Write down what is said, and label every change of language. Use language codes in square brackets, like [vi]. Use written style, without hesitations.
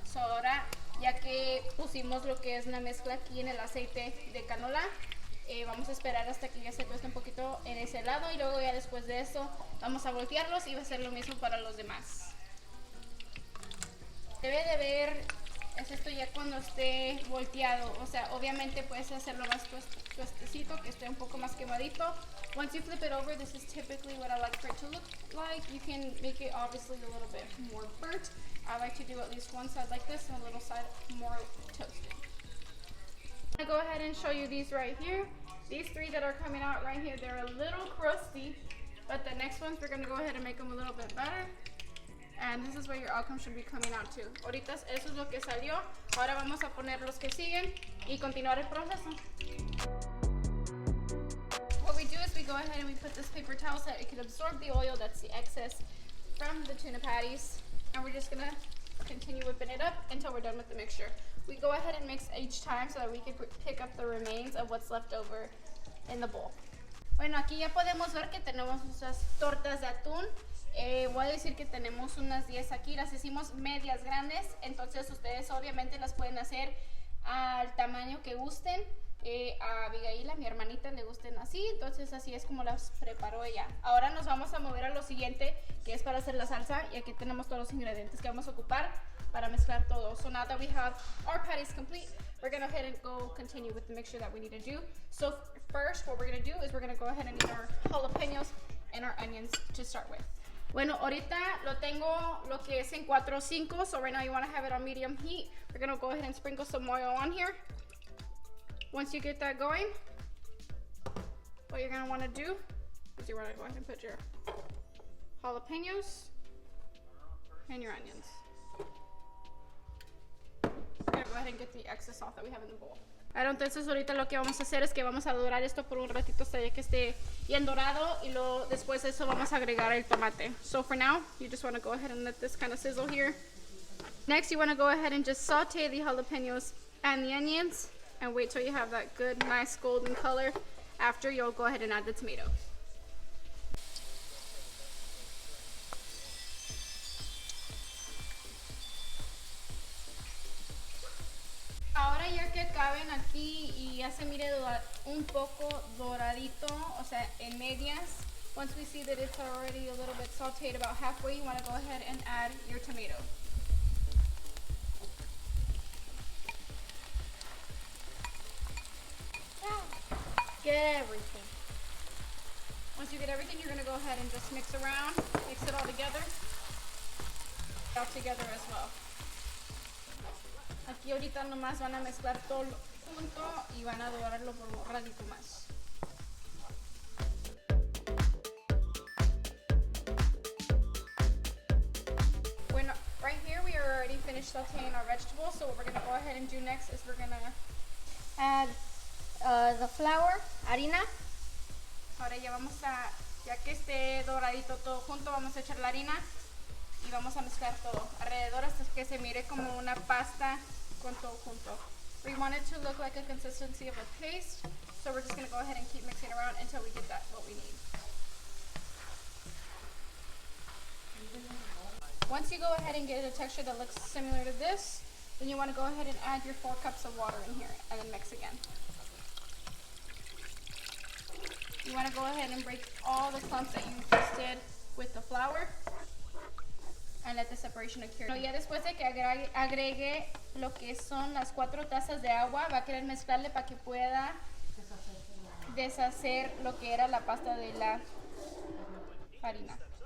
[es] So ahora, ya que pusimos lo que es la mezcla aquí en el aceite de canola, vamos a esperar hasta que ya se tueste un poquito en ese lado y luego ya después de eso vamos a voltearlos y va a ser lo mismo para los demás. Debe de ver, es esto ya cuando esté volteado, o sea, obviamente puedes hacerlo más tuestecito, que esté un poco más quemadito. [en] Once you flip it over, this is typically what I like for it to look like. You can make it obviously a little bit more burnt. I like to do at least one side like this and a little side more toasted. I'm gonna go ahead and show you these right here. These three that are coming out right here, they're a little crusty, but the next ones we're gonna go ahead and make them a little bit better. And this is where your outcome should be coming out too. [es] Ahorita eso es lo que salió. Ahora vamos a poner los que siguen y continuar el proceso. [en] What we do is we go ahead and we put this paper towel so that it can absorb the oil, that's the excess from the tuna patties. And we're just gonna continue whipping it up until we're done with the mixture. We go ahead and mix each time so that we can pick up the remains of what's left over in the bowl. [es] Bueno, aquí ya podemos ver que tenemos esas tortas de atún. Voy a decir que tenemos unas 10 aquí, las hicimos medias grandes, entonces ustedes obviamente las pueden hacer al tamaño que gusten. A Abigail, a mi hermanita, le gusten así, entonces así es como las preparó ella. Ahora nos vamos a mover a lo siguiente, que es para hacer la salsa, y aquí tenemos todos los ingredientes que vamos a ocupar para mezclar todo. [en] So now that we have our patties complete, we're going to go ahead and go continue with the mixture that we need to do. So first, what we're going to do is we're going to go ahead and eat our jalapeños and our onions to start with. [es] Bueno, ahorita lo tengo lo que es en 4 o 5, [en] so right now you want to have it on medium heat. We're going to go ahead and sprinkle some oil on here. Once you get that going, what you're going to want to do is you want to go ahead and put your jalapenos and your onions. We're going to go ahead and get the excess off that we have in the bowl. [es] Ahora entonces ahorita lo que vamos a hacer es que vamos a dorar esto por un ratito hasta ya que esté bien dorado y luego después de eso vamos a agregar el tomate. [en] So for now, you just want to go ahead and let this kind of sizzle here. Next, you want to go ahead and just saute the jalapenos and the onions and wait till you have that good, nice golden color. After, you'll go ahead and add the tomato. [es] Ahora ya que acaben aquí y ya se mire un poco doradito, o sea, en medias, [en] once we see that it's already a little bit sauteed about halfway, you want to go ahead and add your tomato. Get everything. Once you get everything, you're going to go ahead and just mix around, mix it all together as well. [es] Aquí ahorita nomás van a mezclar todo junto y van a dorarlo por un ratito más. [en] Bueno, right here we are already finished sauteing our vegetables, so what we're going to go ahead and do next is we're going to add the flour, harina. [es] Ahora ya que esté doradito todo junto, vamos a echar la harina y vamos a mezclar todo alrededor hasta que se mire como una pasta con todo junto. [en] We want it to look like a consistency of a paste, so we're just going to go ahead and keep mixing around until we get what we need. Once you go ahead and get a texture that looks similar to this, then you want to go ahead and add your 4 cups of water in here and then mix again. You want to go ahead and break all the clumps that you just did with the flour and let the separation occur. [es] Ya después de que agregue lo que son las 4 tazas de agua, va a querer mezclarle para que pueda deshacer lo que era la pasta de la harina.